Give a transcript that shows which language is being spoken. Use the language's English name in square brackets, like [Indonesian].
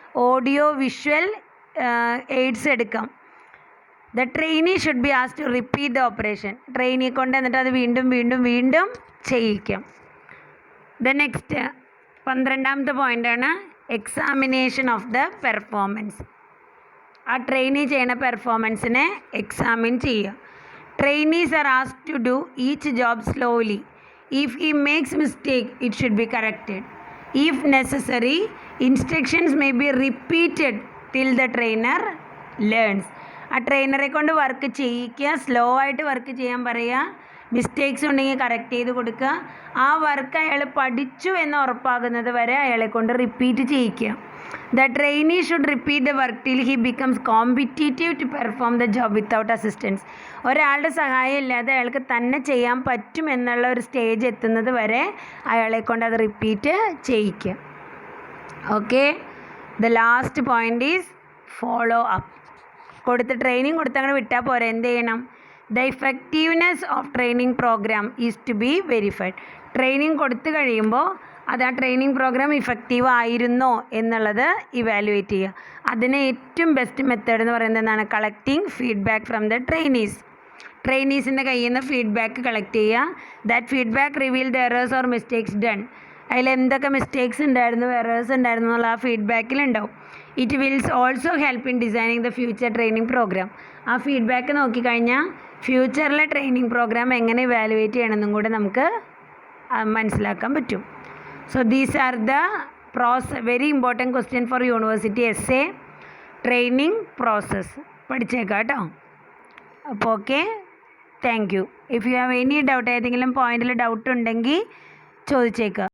[Malayalam] Audio visual AIDS എടുക്കാം. [English] The trainee should be asked to repeat the operation. [Malayalam] ട്രെയിനിയെ കൊണ്ട് എന്നിട്ട് അത് വീണ്ടും വീണ്ടും വീണ്ടും ചെയ്യിക്കാം. ദ നെക്സ്റ്റ് 12ാമത്തെ പോയിൻ്റാണ് എക്സാമിനേഷൻ ഓഫ് ദ പെർഫോമൻസ്. ആ ട്രെയിനി ചെയ്യണ പെർഫോമൻസിനെ എക്സാമിൻ ചെയ്യുക. [English] Trainees are asked to do each job slowly. If he makes mistake, it should be corrected. If necessary, instructions may be repeated till the trainer learns. [Malayalam] ആ ട്രെയിനറെ കൊണ്ട് work ചെയ്യിക്കുക, slow ആയിട്ട് work ചെയ്യാൻ പറയുക, mistakes ഉണ്ടെങ്കിൽ correct ചെയ്ത് കൊടുക്കുക. ആ വർക്ക് അയാൾ പഠിച്ചു എന്ന് ഉറപ്പാകുന്നത് വരെ അയാളെ കൊണ്ട് റിപ്പീറ്റ് ചെയ്യിക്കുക. [English] The trainee should repeat the work till he becomes competitive to perform the job without assistance. [Malayalam] ഒരാളുടെ സഹായം ഇല്ലാതെ അയാൾക്ക് തന്നെ ചെയ്യാൻ പറ്റും എന്നുള്ള ഒരു സ്റ്റേജ് എത്തുന്നത് വരെ അയാളെ കൊണ്ട് അത് റിപ്പീറ്റ് ചെയ്യിക്കുക. [English] Okay, the last point is follow up. [Malayalam] Training കൊടുത്ത് അങ്ങനെ വിട്ടാൽ പോരെ, എന്ത് ചെയ്യണം? [English] The effectiveness of training program is to be verified. [Malayalam] Training കൊടുത്തു കഴിയുമ്പോൾ അത് ആ ട്രെയിനിങ് പ്രോഗ്രാം ഇഫക്റ്റീവ് ആയിരുന്നോ എന്നുള്ളത് ഇവാലുവേറ്റ് ചെയ്യുക. അതിന് ഏറ്റവും ബെസ്റ്റ് മെത്തേഡ് എന്ന് പറയുന്നത് എന്താണ്? [English] collecting feedback from the [Malayalam] ട്രെയിനീസിൻ്റെ കയ്യിൽ നിന്ന് ഫീഡ്ബാക്ക് കളക്ട് ചെയ്യുക. [English] That feedback reveal the errors or mistakes done. [Malayalam] അതിൽ എന്തൊക്കെ മിസ്റ്റേക്സ് ഉണ്ടായിരുന്നു, എറേഴ്സ് ഉണ്ടായിരുന്നു എന്നുള്ള ആ ഫീഡ്ബാക്കിലുണ്ടാവും. [English] It wills also help in designing the future training program. [Malayalam] ആ ഫീഡ്ബാക്ക് നോക്കിക്കഴിഞ്ഞാൽ ഫ്യൂച്ചറിലെ ട്രെയിനിങ് പ്രോഗ്രാം എങ്ങനെ ഇവാലുവേറ്റ് ചെയ്യണമെന്നും കൂടെ നമുക്ക് മനസ്സിലാക്കാൻ പറ്റും. [English] So these are the very important question for university essay training process. [Malayalam] പഠിച്ചേക്കാം കേട്ടോ. അപ്പോൾ okay, thank you. [English] if you have any doubt, [Malayalam] ഏതെങ്കിലും പോയിന്റിൽ ഡൗട്ട് ഉണ്ടെങ്കിൽ ചോദിച്ചേക്കുക.